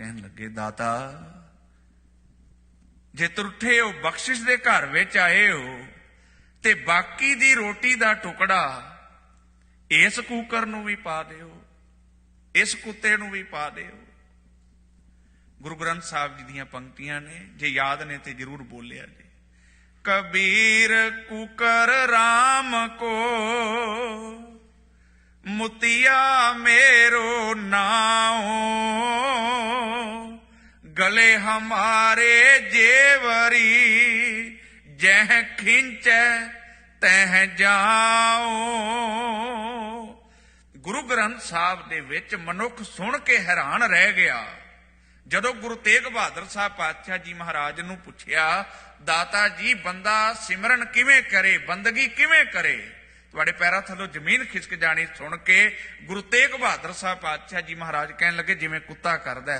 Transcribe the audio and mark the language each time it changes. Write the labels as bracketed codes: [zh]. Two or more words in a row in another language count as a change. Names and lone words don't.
[pa] ਕਹਿਣ ਲੱਗੇ, ਦਾਤਾ ਜੇ ਤੁਰਠੇ ਹੋ, ਬਖਸ਼ਿਸ਼ ਦੇ ਘਰ ਵਿੱਚ ਆਏ ਹੋ ਤੇ ਬਾਕੀ ਦੀ ਰੋਟੀ ਦਾ ਟੁਕੜਾ ਇਸ ਕੂਕਰ ਨੂੰ ਵੀ ਪਾ ਦਿਓ, ਇਸ ਕੁੱਤੇ ਨੂੰ ਵੀ ਪਾ ਦਿਓ। ਗੁਰੂ ਗ੍ਰੰਥ ਸਾਹਿਬ ਜੀ ਦੀਆਂ ਪੰਕਤੀਆਂ ਨੇ, ਜੇ ਯਾਦ ਨੇ ਤੇ ਜ਼ਰੂਰ ਬੋਲਿਆ ਜੀ। [bra] ਕਬੀਰ कूकर राम को मुतिया मेरो नाओ, गले हमारे जेवरी जह खिंच तह जाओ। [pa] ਗੁਰੂ ਗ੍ਰੰਥ ਸਾਹਿਬ ਦੇ ਵਿੱਚ ਮਨੁੱਖ ਸੁਣ ਕੇ ਹੈਰਾਨ ਰਹਿ ਗਿਆ। ਜਦੋਂ ਗੁਰੂ ਤੇਗ ਬਹਾਦਰ ਸਾਹਿਬ ਪਾਤਸ਼ਾਹ ਜੀ ਮਹਾਰਾਜ ਨੂੰ ਪੁੱਛਿਆ, ਦਾਤਾ ਜੀ ਬੰਦਾ ਸਿਮਰਨ ਕਿਵੇਂ ਕਰੇ, ਬੰਦਗੀ ਕਿਵੇਂ ਕਰੇ, ਤੁਹਾਡੇ ਪੈਰਾਂ ਥੱਲੋਂ ਜ਼ਮੀਨ ਖਿਸਕ ਜਾਣੀ ਸੁਣ ਕੇ ਗੁਰੂ ਤੇਗ ਬਹਾਦਰ ਸਾਹਿਬ ਪਾਤਸ਼ਾਹ ਜੀ ਮਹਾਰਾਜ ਕਹਿਣ ਲੱਗੇ, ਜਿਵੇਂ ਕੁੱਤਾ ਕਰਦਾ।